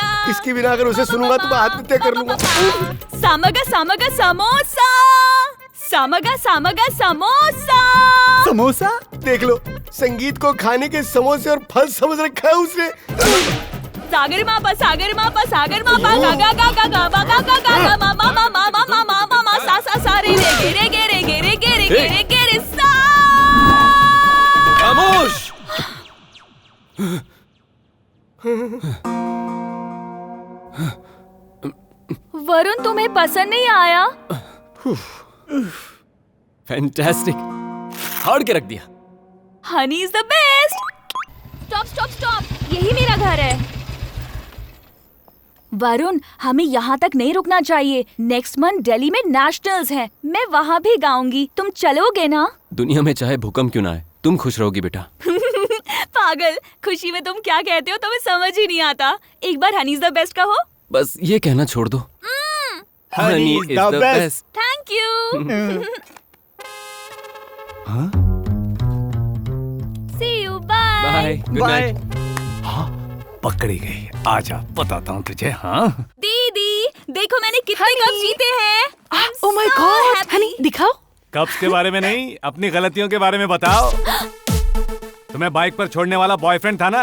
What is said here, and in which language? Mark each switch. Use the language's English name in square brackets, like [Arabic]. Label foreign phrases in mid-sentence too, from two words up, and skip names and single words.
[Hindi] इसके बिना अगर उसे सुनूंगा तो मैं आत्महत्या कर लूंगा। सामगा सामगा समोसा सामगा सामगा समोसा। समोसा? देख लो, संगीत को खाने के समोसे और फल समझ रखा है उसने। सागर मापा गा गा गा गा गा गा गा गा गा मा मा मा मा मा मा मा मा मा सा सा सा रे रे गे गे रे गे रे गे रे गे रे गे रे सा। खामोश। वरुण तुम्हें पसंद नहीं आया? फैंटास्टिक, फाड़ के रख दिया। [English] Honey is the best. stop stop stop, [Hindi] यही मेरा घर है। वरुण हमें यहाँ तक नहीं रुकना चाहिए। [English] next month [Hindi] दिल्ली में नेशनल्स हैं, मैं वहाँ भी गाऊंगी। तुम चलोगे ना? दुनिया में चाहे भूकंप क्यों ना आए, तुम खुश रहोगी बेटा। पागल, खुशी में तुम क्या कहते हो तुम्हें समझ ही नहीं आता। एक बार [English] Honey is the best [Hindi] कहो। बस ये कहना छोड़ दो। [English] Honey is the best. Thank you. See you bye. Bye, good night. [Hindi] पकड़ी गई। आजा बताता हूँ तुझे। हाँ दीदी देखो मैंने कितने कप जीते हैं। [English] Oh my god, [Hindi] हनी दिखाओ। कप्स के बारे में नहीं, अपनी गलतियों के बारे में बताओ। तुम्हें बाइक पर छोड़ने वाला बॉयफ्रेंड था ना?